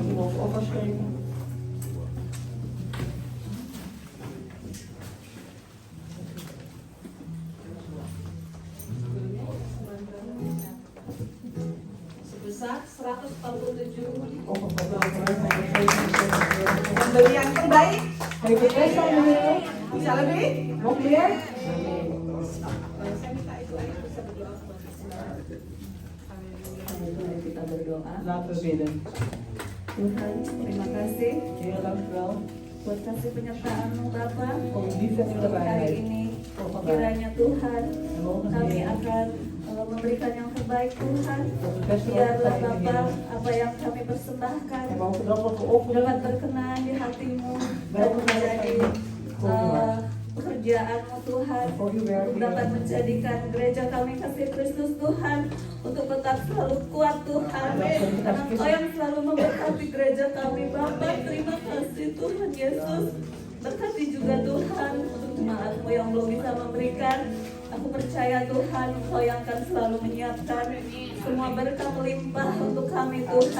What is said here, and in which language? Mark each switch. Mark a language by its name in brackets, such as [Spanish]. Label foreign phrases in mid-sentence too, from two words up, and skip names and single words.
[Indonesian] Sebesar 147. Pembelian terbaik. Bisa lebih? [Dutch] Nog meer? [Indonesian] Saya minta itu aja bisa berdoa buat Kita berdoa. [Dutch] Laten we bidden. [Indonesian] Tuhan, terima kasih [Dutch] Heer, dank u wel [Indonesian] buat kasih penyertaan-Mu Bapa [Dutch] voor uw liefde en uw [Indonesian] untuk hari [Dutch] nabijheid. [Indonesian] ini. [Dutch] Voor vandaag. [Indonesian] Kiranya Tuhan, [Dutch] En mogen [Indonesian] kami [Dutch] Heer, [Indonesian] akan memberikan yang terbaik Tuhan. [Dutch] dat het beste wat [Indonesian] Biarlah [Dutch] we [Indonesian] Bapa, [Dutch] Heer. [Indonesian] apa yang kami persembahkan [Dutch] En mogen dat wat we offeren, [Indonesian] dapat berkenan di hati-Mu dan menjadi pekerjaan-Mu Tuhan, [Dutch] voor uw werk, [Indonesian] untuk dapat [Dutch] Heer. [Indonesian] menjadikan gereja kami kasih Kristus Tuhan, untuk tetap selalu kuat Tuhan. Karena Engkau yang selalu memberkati gereja kami Bapa. Terima kasih Tuhan Yesus. Berkati juga Tuhan untuk jemaat-Mu yang belum bisa memberikan. Aku percaya Tuhan, Engkau yang akan selalu menyiapkan semua berkah melimpah untuk kami Tuhan.